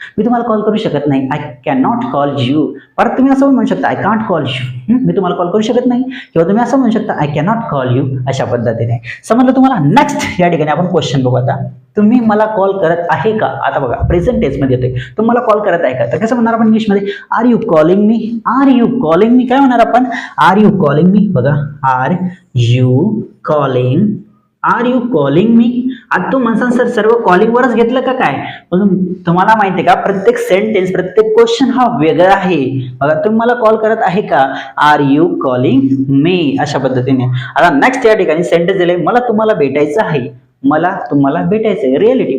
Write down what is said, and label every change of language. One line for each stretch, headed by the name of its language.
Marathi: मी तुम्हाला कॉल करू शकत नाही.
English: I can not call you.
Marathi: परत तुम्ही असं म्हणू शकता
English: I can't call you.
Marathi: मी तुम्हाला कॉल करू शकत नाही. किंवा तुम्ही असं म्हणू शकता
English: I can not call you.
Marathi: अशा पद्धतीने समजलं तुम्हाला? नेक्स्ट या ठिकाणी आपण क्वेश्चन बघू. आता तुम्ही मला कॉल करत आहे का? आता बघा प्रेझेंट टेन्स मध्ये येतोय. तुम्हाला कॉल करत आहे का? तर कसं म्हणणार आपण इंग्लिशमध्ये?
English: Are you calling me? Are you calling me?
Marathi: काय म्हणणार आपण?
English: Are you calling me? बघा are you calling, are you calling me?
Marathi: आता तू म्हणसान सर सर्व कॉलिंग वरच घेतलं का काय? पण तुम्हाला माहिती आहे का प्रत्येक सेंटेन्स, प्रत्येक क्वेश्चन हा वेगळा आहे. बघा तुम्ही मला कॉल करत आहे का?
English: Are you calling me?
Marathi: अशा पद्धतीने. आता नेक्स्ट या ठिकाणी सेंटेन्स दिले मला तुम्हाला भेटायचं आहे. मला तुम्हाला भेटायचंय. रिअलिटी.